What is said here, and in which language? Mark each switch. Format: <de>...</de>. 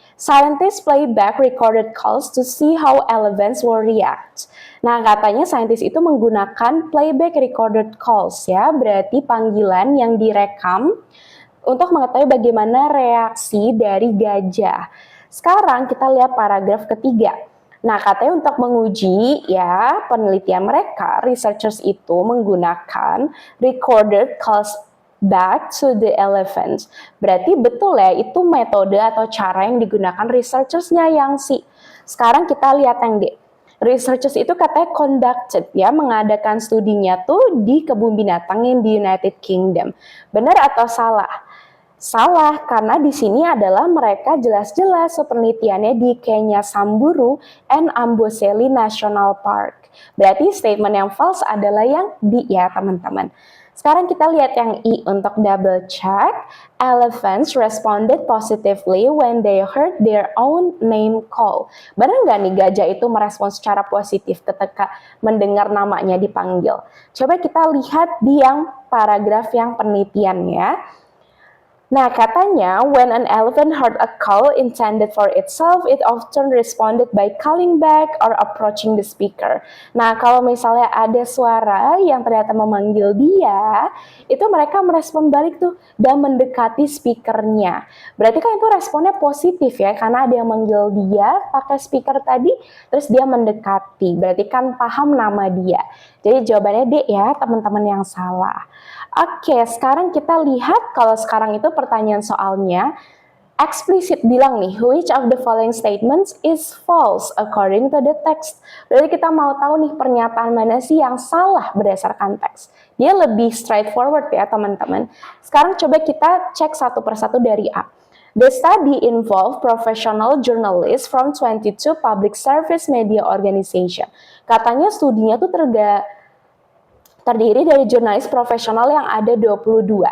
<en>Scientists play back recorded calls to see how elephants will react.</en> <id>Nah, katanya saintis itu menggunakan playback recorded calls ya, berarti panggilan yang direkam untuk mengetahui bagaimana reaksi dari gajah. Sekarang kita lihat paragraf ketiga. Nah, katanya untuk menguji ya penelitian mereka, researchers itu menggunakan</id> <en>recorded calls back to the elephants.</en> <id>Berarti betul ya, itu metode atau cara yang digunakan researchersnya yang C. Sekarang kita lihat yang D. Researchers itu katanya conducted ya, mengadakan studinya tuh di kebun binatang yang di United Kingdom. Benar atau salah? Salah, karena di sini adalah mereka jelas-jelas penelitiannya di Kenya Samburu and Amboseli National Park. Berarti statement yang false adalah yang D ya teman-teman. Sekarang kita lihat yang I untuk double check.</id> <en>Elephants responded positively when they heard their own name call.</en> <id>Benar nggak nih gajah itu merespon secara positif ketika mendengar namanya dipanggil? Coba kita lihat di yang paragraf yang penelitian ya. Nah, katanya,</id> <en>when an elephant heard a call intended for itself, it often responded by calling back or approaching the speaker.</en> <id>Nah, kalau misalnya ada suara yang ternyata memanggil dia, itu mereka merespon balik tuh dan mendekati speakernya. Berarti kan itu responnya positif ya, karena ada yang manggil dia pakai speaker tadi, terus dia mendekati. Berarti kan paham nama dia. Jadi jawabannya D ya, teman-teman yang salah. Oke, sekarang kita lihat kalau sekarang itu pertanyaan soalnya eksplisit bilang nih,</id> <en>which of the following statements is false according to the text.</en> <id>Berarti kita mau tahu nih pernyataan mana sih yang salah berdasarkan teks. Dia lebih straightforward ya teman-teman. Sekarang coba kita cek satu persatu dari A.</id> <en>The study involved professional journalists from 22 public service media organization.</en> <id>Katanya studinya tuh terdiri dari jurnalis profesional yang ada 22.</id>